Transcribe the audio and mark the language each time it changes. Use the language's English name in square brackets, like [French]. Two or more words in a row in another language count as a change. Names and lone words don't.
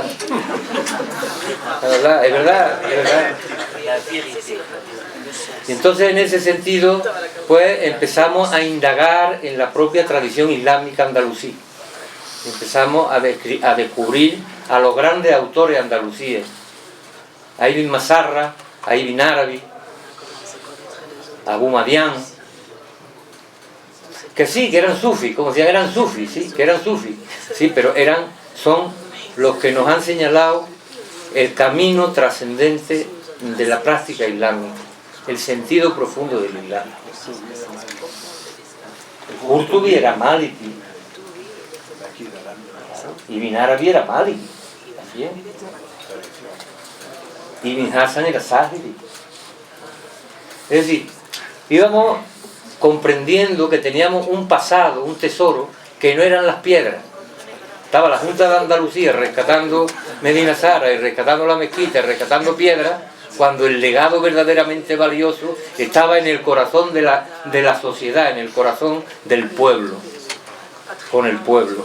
[Spanish] Es verdad, es verdad, es verdad. Y entonces en ese sentido, pues empezamos a indagar en la propia tradición islámica andalusí. Empezamos a descubrir a los grandes autores andalusíes. A Ibn Masarra, a Ibn Arabi, a Abu Madian, que sí, que eran sufis, como decían, eran sufis, sí, que eran sufis, sí, pero son los que nos han señalado el camino trascendente de la práctica islámica, el sentido profundo del Islam. Qurtubi era maliki, Ibn Arabi era maliki, también. Ibn Hassan era Zahiri. Es decir, íbamos comprendiendo que teníamos un pasado, un tesoro, que no eran las piedras. Estaba la Junta de Andalucía rescatando Medina Zahara y rescatando la mezquita y rescatando piedras, cuando el legado verdaderamente valioso estaba en el corazón de la sociedad, en el corazón del pueblo, con el pueblo.